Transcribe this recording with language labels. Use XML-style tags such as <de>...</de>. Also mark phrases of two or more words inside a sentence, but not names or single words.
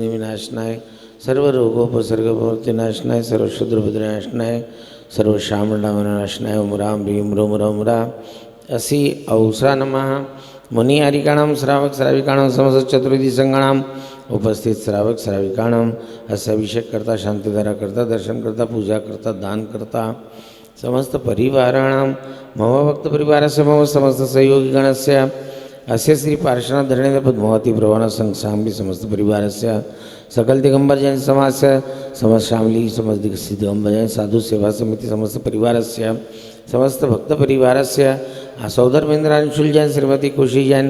<sa>विनाशनाय सर्व रोगोपसर्गनाशनाय सर्व क्षुद्रभद्रनाशनाय सर्व श्यामनाशनाय ओम राम भीम रोम रोम रा असी औसा नमः मुनि हरिकाणां श्रावक श्राविकाणां समस्त चतुर्विधि संगणाम उपस्थित श्रावक श्राविकाणाम अस्य अभिषेक करता शांतिधारा करता दर्शन करता पूजा करता दान करता समस्त परिवाराणां मम भक्त परिवारस्य मम समस्त सहयोगी गणस्य अस्य श्री पार्श्वनाथ धरणेन्द्र पद्मावती प्रवाण संघ शामली समस्त परिवारस्य सकल दिगंबर जैन समाजस्य समस्त शामली समस्त दिगंबर जैन साधु सेवा समिति समस्त परिवारस्य समस्त भक्त परिवारस्य सौधर्मेन्द्र अंशुल जैन श्रीमती खुशी जैन</sa>